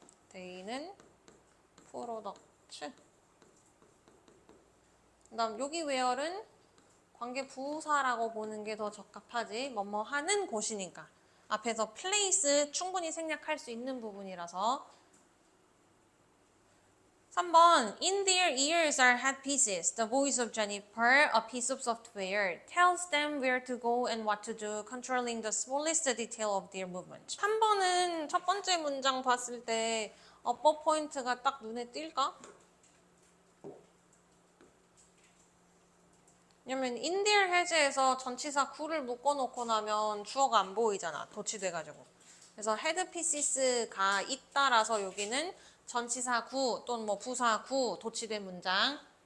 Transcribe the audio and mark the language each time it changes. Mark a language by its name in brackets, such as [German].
[Korean] 데이는 프로덕츠. 그다음 여기 웨어는 관계 부사라고 보는 게 더 적합하지. 뭐뭐 하는 곳이니까. 앞에서 place 충분히 생략할 수 있는 부분이라서. [English] 3번 In their ears are headpieces. The voice of Jennifer, a piece of software, tells them where to go and what to do, controlling the smallest detail of their movement. [Korean] 3번은 첫 번째 문장 봤을 때 어법 포인트가 딱 눈에 띌까? 왜냐면 in their 해제에서 전치사 구를 묶어놓고 나면 주어가 안 보이잖아. 도치돼가지고. 그래서 headpieces가 있다라서 여기는 전치사 구 또는 부사 구 도치된 문장.